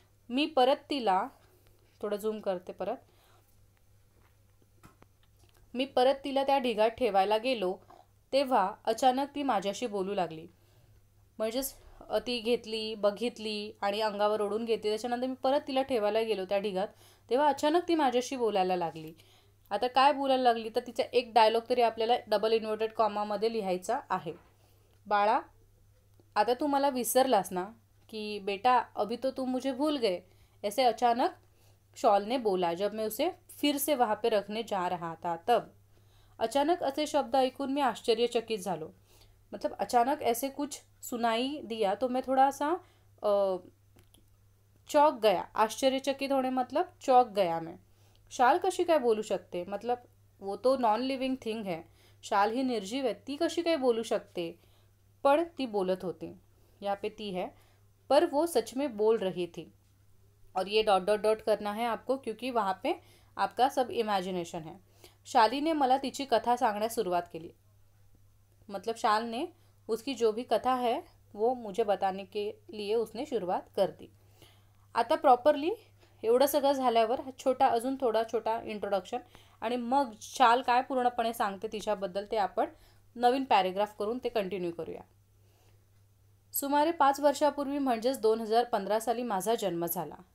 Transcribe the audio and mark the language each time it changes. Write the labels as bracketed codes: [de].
[mr] मी परत तिला, थोडं झूम करते परत, मी परत तिला त्या ढिगात ठेवायला गेलो तेव्हा अचानक ती माझ्याशी बोलू लागली. म्हणजेच ती घेतली, बघितली आणि अंगावर ओढून घेतली. त्याच्यानंतर मी परत तिला ठेवायला गेलो त्या ढिगात तेव्हा अचानक ती माझ्याशी बोलायला लागली. आता काय बोलायला लागली तर तिचा एक डायलॉग तरी आपल्याला डबल इन्व्हर्टेड कॉमामध्ये लिहायचा आहे. बाळा, आता तू मला विसरलास ना, [hi] कि बेटा अभी तो तुम मुझे भूल गए, ऐसे अचानक शॉल ने बोला जब मैं उसे फिर से वहाँ पे रखने जा रहा था तब. [mr] अचानक असे शब्द ऐकून मी आश्चर्यचकित झालो. [hi] मतलब अचानक ऐसे कुछ सुनाई दिया तो मैं थोड़ा सा चौंक गया. [mr] आश्चर्यचकित होणे [hi] मतलब चौंक गया मैं. [mr] शाल कशी काय बोलू शकते, [hi] मतलब वो तो नॉन लिविंग थिंग है, शाल ही निर्जीव है, [mr] ती कशी काय बोलू शकते. पण ती बोलत होती, [hi] यहाँ पे ती है, पर वो सच में बोल रही थी. और ये डॉट डॉट डॉट करना है आपको क्योंकि वहाँ पे आपका सब इमॅजिनेशन है. [mr] शालीने मला तिची कथा सांगण्यास सुरुवात केली. [hi] मतलब शाल ने उसकी जो भी कथा है वो मुझे बताने के लिए उसने शुरुआत कर दी. [mr] आता प्रॉपरली एवढं सगळं झाल्यावर छोटा अजून थोडा छोटा इंट्रोडक्शन आणि मग शाल काय पूर्णपणे सांगते तिच्याबद्दल ते आपण नवीन पॅरेग्राफ करून ते कंटिन्यू करूया. सुमारे 5 वर्षापूर्वी म्हणजेच 2015 साली माझा जन्म झाला.